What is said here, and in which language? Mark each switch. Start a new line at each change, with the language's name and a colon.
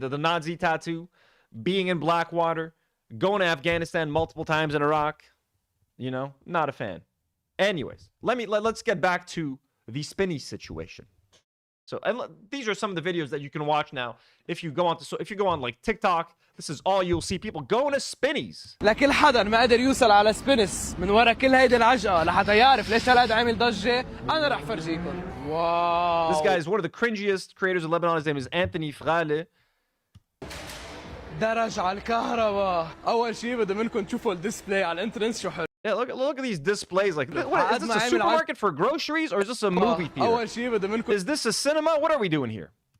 English: The Nazi tattoo, being in Blackwater, going to Afghanistan multiple times in Iraq. You know, not a fan. Anyways, let's get back to the Spinneys situation. So these are some of the videos that you can watch now. If you go on like TikTok, this is all you'll see, people going to Spinneys.
Arabic: لكل حدا ما قدر يوصل على سبينس من ورا كل هيدي العجقة لحتى يعرف ليش هالقد عامل ضجة أنا رح فرجيكم. واو.
English: This guy is one of the cringiest creators of Lebanon. His name is Anthony Sargon.
Arabic: درج على الكهرباء. أول شيء بدي منكم تشوفوا الديسبلاي على الانترنت شو حلو.
English: Yeah, look at these displays. Like, what, is this a supermarket for groceries or is this a movie theater? Is this a cinema? What are we doing here?